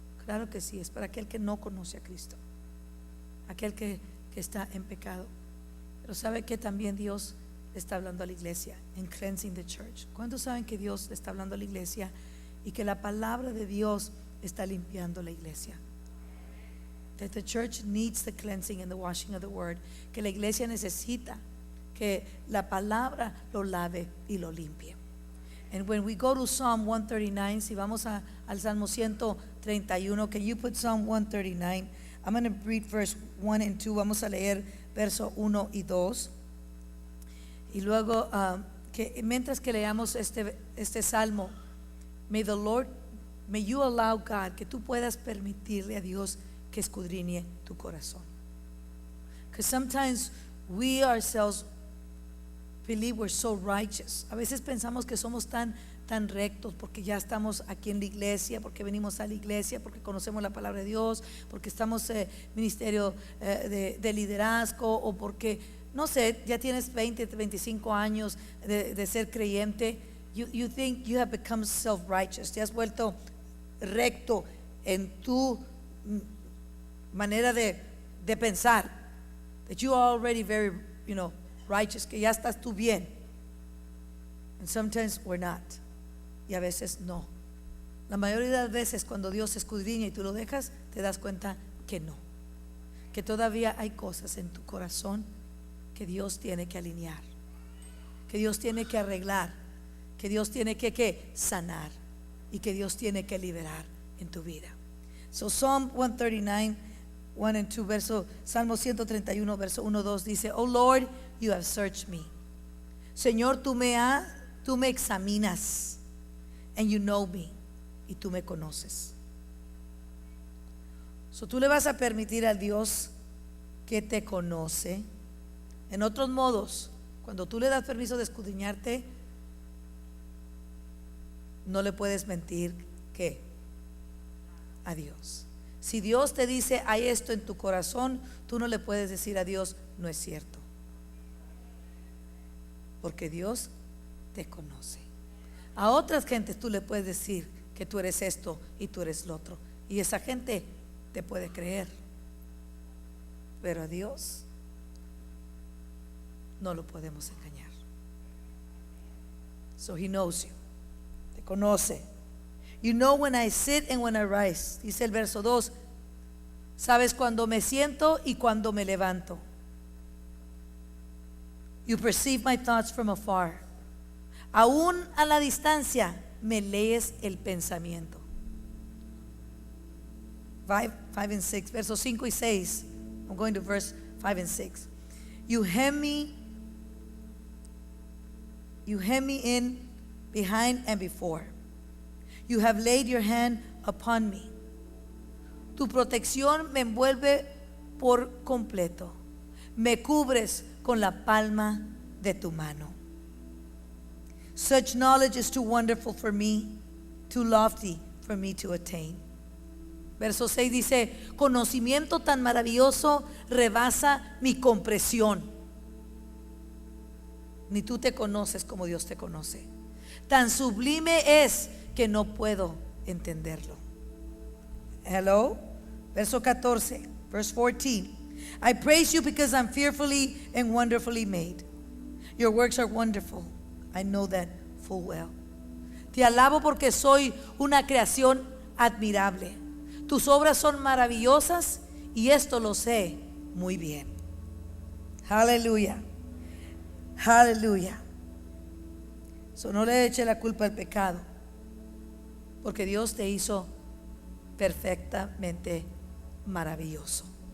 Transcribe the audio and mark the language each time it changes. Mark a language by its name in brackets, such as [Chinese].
[Spanish] Claro que sí, es para aquel que no conoce a Cristo, aquel que está en pecado. Pero sabe que también Dios le está hablando a la iglesia, en [English] cleansing the church. [Spanish] ¿Cuántos saben que Dios le está hablando a la iglesia y que la palabra de Dios está limpiando la iglesia? [English] That the church needs the cleansing and the washing of the word. [Spanish] Que la iglesia necesita que la palabra lo lave y lo limpie. [English] And when we go to Psalm 139, [Spanish] si vamos al Salmo 131, [English] can you put Psalm 139? I'm going to read verse 1 and 2. [Spanish] Vamos a leer verso 1 y 2. Y luego, que mientras que leamos este salmo, [English] may you allow God, [Spanish] que tú puedas permitirle a Dios que escudriñe tu corazón. [English] Because sometimes we ourselves believe we're so righteous. [Spanish] A veces pensamos que somos tan rectos porque ya estamos aquí en la iglesia, porque venimos a la iglesia, porque conocemos la palabra de Dios, porque estamos en ministerio de liderazgo, o porque, no sé, ya tienes 20, 25 años de ser creyente. [English] You think you have become self-righteous. [Spanish] Te has vuelto recto en tu manera de pensar. [English] That you are already very, righteous, [Spanish] que ya estás tú bien. [English] And sometimes we're not. [Spanish] Y a veces no. La mayoría de las veces cuando Dios escudriña y tú lo dejas, te das cuenta que no. Que todavía hay cosas en tu corazón que Dios tiene que alinear, que Dios tiene que arreglar, que Dios tiene que sanar, y que Dios tiene que liberar en tu vida. [English] So Psalm 139, 1 and 2, [Spanish] Salmo 131, verso 1, 2 dice: [English] Oh Lord, you have searched me. [Spanish] Señor, tú me examinas, [English] and you know me, [Spanish] y tú me conoces. So tú le vas a permitir al Dios que te conoce. En otros modos, cuando tú le das permiso de escudriñarte, no le puedes mentir que a Dios. Si Dios te dice hay esto en tu corazón, tú no le puedes decir a Dios no es cierto, porque Dios te conoce. A otras gentes tú le puedes decir que tú eres esto y tú eres lo otro, y esa gente te puede creer, pero a Dios no lo podemos engañar. [English] So he knows you. [Spanish] Te conoce. [English] You know when I sit and when I rise. [Spanish] Dice el verso 2. Sabes cuando me siento y cuando me levanto. [English] You perceive my thoughts from afar. [Spanish] Aún a la distancia me lees el pensamiento. [English] 5 and 6, [Spanish] versos 5 y 6. [English] I'm going to verse 5 and 6. You hem me in behind and before. You have laid your hand upon me. [Spanish] Tu protección me envuelve por completo. Me cubres con la palma de tu mano. [English] Such knowledge is too wonderful for me, too lofty for me to attain. [Spanish] Verso 6 dice: conocimiento tan maravilloso rebasa mi comprensión. Ni tú te conoces como Dios te conoce. Tan sublime es que no puedo entenderlo. [English] Hello. [Spanish] Verso 14, [English] verse 14. I praise you because I'm fearfully and wonderfully made. Your works are wonderful. I know that full well. [Spanish] Te alabo porque soy una creación admirable. Tus obras son maravillosas y esto lo sé muy bien. Aleluya. Aleluya. So no le eche la culpa al pecado, porque Dios te hizo perfectamente maravilloso.